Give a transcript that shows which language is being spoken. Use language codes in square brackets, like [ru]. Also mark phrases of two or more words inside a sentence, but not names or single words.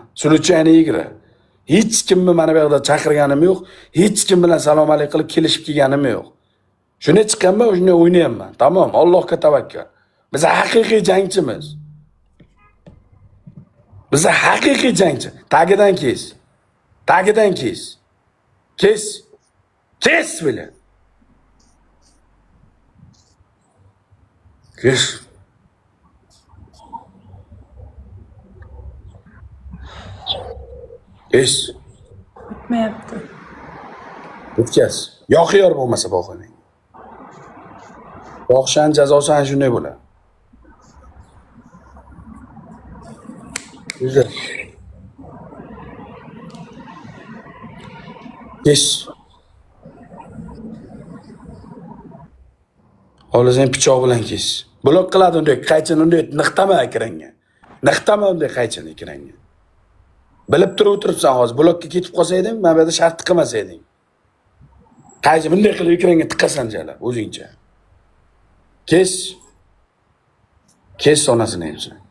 [uz] Suluchani yigra. Hech kimni mana bu yerda chaqirganim yo'q. Hech kim bilan salom alaykum qilib kelishib kelganim yo'q. Shuni chiqqanman, shuni o'ynayapman. Tamom, Allohga tavakkal. Biz haqiqiy jangchimiz. Biz haqiqiy jangchi. Tagidan kes. Tagidan kes. Kes. Kes bilan. Kes. Kes. O'tmayapti. O'tkaz. Yo'q bo'lmasa boqing. Boqshan jazosi ana shunday bo'ladi. Güzel. Kes. Hozir pichoq bilan kes. Blok qiladi unday, qaychini unday niqtama ekranga. Niqtama unday qaychini ekranga. Bilib turib o'tiribsan hozir, blokka ketib qolsayding, mana bu yerda shart qilmasayding. Qaychi bunday qilib ekranga tiqasan jalab o'zingcha. Kes. Kes onasini emsan.